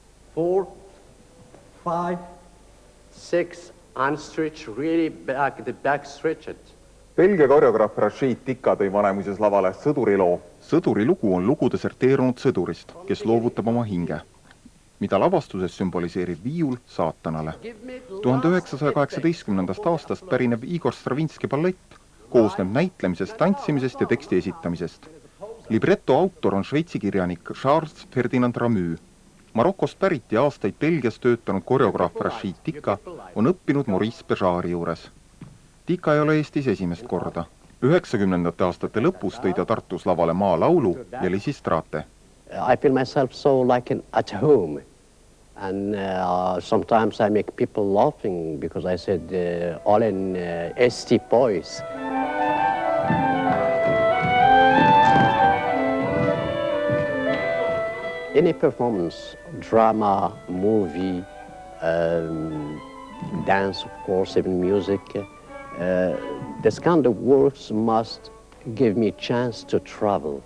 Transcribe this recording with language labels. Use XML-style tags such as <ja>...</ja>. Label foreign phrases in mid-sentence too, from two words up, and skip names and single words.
<en>4, 5, 6, unstretch really back, the back stretched.</en> <et>Belgia koreograaf Rashid Tikka tõi Vanemuises lavale sõduriloo. Sõduri lugu on lugu deserteerunud sõdurist, kes loovutab oma hinge, mida lavastuses sümboliseerib viiul saatanale. 1918. aastast pärineb Igor Stravinski ballett, koosneb näitlemisest, tantsimisest ja teksti esitamisest. Libretto autor on Šveitsi kirjanik Charles Ferdinand Ramü. Marokost pärit ja aastaid Belgias töötanud koreograaf Rashid Tikka on õppinud Maurice Béjari juures. Tikka ei ole Eestis esimest korda. 90. aastate lõpus tõi ta Tartus lavale maalaulu ja Lysistrate.</et> <en>I feel myself so like at home. And sometimes I make people laughing because I said all in ST boys. Any performance, drama, movie, dance, of course, even music, this kind of works must give me a chance to travel.</en>